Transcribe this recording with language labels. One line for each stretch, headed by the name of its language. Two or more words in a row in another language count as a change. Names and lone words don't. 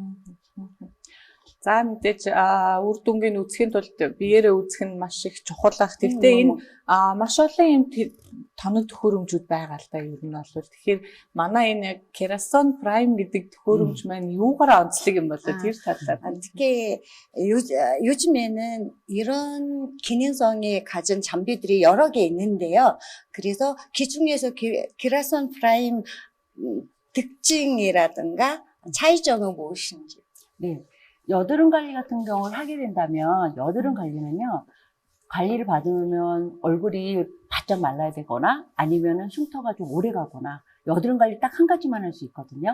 Mongolian: За мэдээж үр дүнгийн үзэхийн тулд биеэрээ үзэх нь маш их чухал ах. Тэгвэл энэ маш олон юм тоног төхөөрөмжүүд байгаа л да ер нь бол. Тэгэхээр манай энэ яг Kerason Prime гэдэг төхөөрөмж маань юугаар онцлог юм бол тэр талаар.
Korean: 특히 요즘에는 이런 기능성이 가진 장비들이 여러 개 있는데요. 그래서 그 중에서 Kerason Prime 특징이라든가 차이점은 무엇인지. 네. 여드름 관리 같은 경우를 하게 된다면, 여드름 관리는요, 관리를 받으면 얼굴이 바짝 말라야 되거나, 아니면은 흉터가 좀 오래 가거나, 여드름 관리 딱 한 가지만 할 수 있거든요.